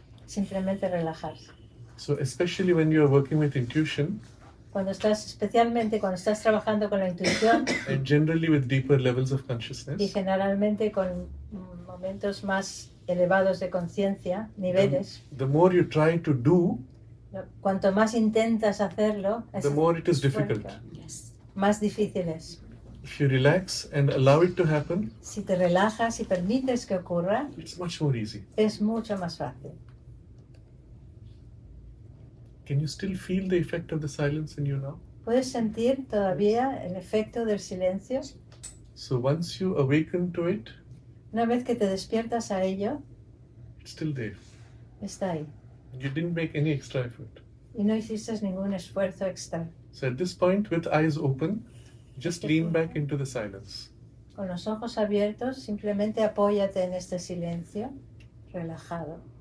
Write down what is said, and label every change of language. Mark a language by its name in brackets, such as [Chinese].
[Spanish] Simplemente relajarse. [English] So especially when you are working with intuition, [Spanish] Especialmente cuando estás trabajando con la intuición [English] and generally with deeper levels of [Spanish] y [English] consciousness, [Spanish] generalmente con momentos más elevados de conciencia, niveles, [English] the more you try to do, [Spanish] cuanto más intentas hacerlo, [English] the more it is difficult. Yes. [Spanish] más difícil es. [English] If you relax and allow it to happen, [Spanish] Si te relajas y permites que ocurra, [English] it's much more easy. [Spanish] es mucho más fácil. [English] Can you still feel the effect of the silence in you now? [Spanish] ¿Puedes sentir todavía el efecto del silencio? [English] So once you awaken to it, [Spanish] Una vez que te despiertas a ello, [English] it's still there. [Spanish] está ahí. [English] You didn't make any extra effort. [Spanish] Y no hiciste ningún esfuerzo extra. [English] So at this point, with eyes open, just lean back into the silence. [Spanish] Con los ojos abiertos, simplemente apóyate en este silencio, relajado.